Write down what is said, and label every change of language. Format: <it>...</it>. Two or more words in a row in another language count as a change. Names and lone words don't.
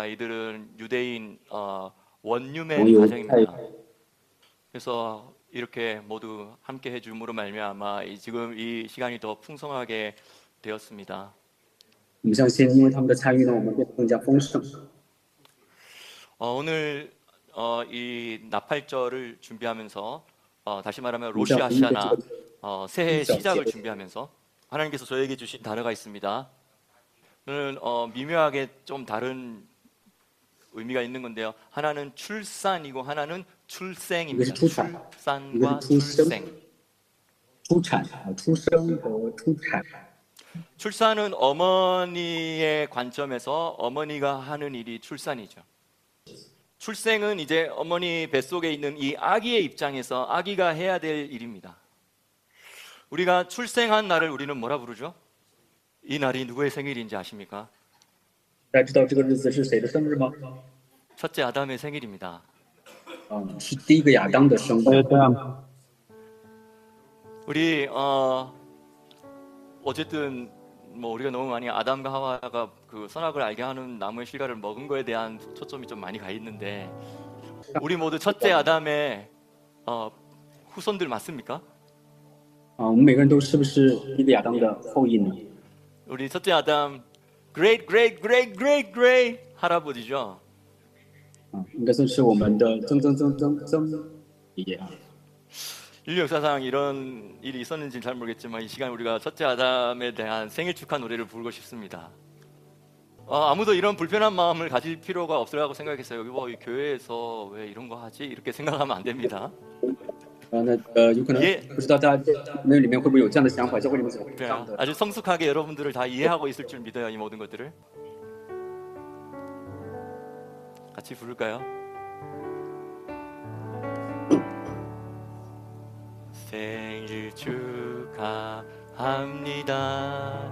<ko>이들은 유대인 원유맨 가정입니다. 그래서 이렇게 모두 함께 해줌으로 말미암아 지금 이 시간이 더 풍성하게 되었습니다.</ko> <zh>我们相信，因为他们的参与呢，我们变得更加丰盛。</zh> <ko>오늘 이 나팔절을 준비하면서 다시 말하면 로시아시아나 새해 시작을 준비하면서 하나님께서 저에게 주신 단어가 있습니다. 저는 미묘하게 좀 다른 의미가 있는 건데요. 하나는 출산이고 하나는 출생입니다. 출산과 출생.</ko> <zh>出产、出生和出产。</zh> <ko>출산은 어머니의 관점에서 어머니가 하는 일이 출산이죠. 출생은 이제 어머니 뱃속에 있는 이 아기의 입장에서 아기가 해야 될 일입니다. 우리가 출생한 날을 우리는 뭐라 부르죠? 이 날이 누구의 생일인지 아십니까?</ko> <zh>大家知道这个日子是谁的生日吗？</zh> <ko>첫째 아담의 생일입니다.</ko> <zh>是第一个亚当的生日。</zh> <ko>우리 어쨌든 뭐 우리가 너무 많이 아담과 하와가 그 선악을 알게 하는 나무의 실과를 먹은 거에 대한 초점이 좀 많이 가 있는데 우리 모두 첫째 아담의 후손들 맞습니까?</ko> <zh>我们每个人都是不是第一个亚当的后裔呢？</zh> <ko>우리 첫째 아담</ko> <en>great great great great great</en> <ko>할아버지죠.</ko> <zh>应该算是我们的曾爷爷啊。</zh> <ko>인류 역사상 이런 일이 있었는지는 잘 모르겠지만 이 시간 우리가 첫째 아담에 대한 생일 축하 노래를 부르고 싶습니다. 아무도 이런 불편한 마음을 가질 필요가 없으라고 생각했어요. 여기 뭐 이 교회에서 왜 이런 거 하지? 이렇게 생각하면 안 됩니다.</ko> <zh>有可能不知道大家那里面会不会有这样的想法？教会里面怎么会有这样的？</zh> <ko>아주 성숙하게 여러분들을 다 이해하고 있을 줄 믿어요. 이 모든 것들을 같이 부를까요? 생일 축하합니다.</ko>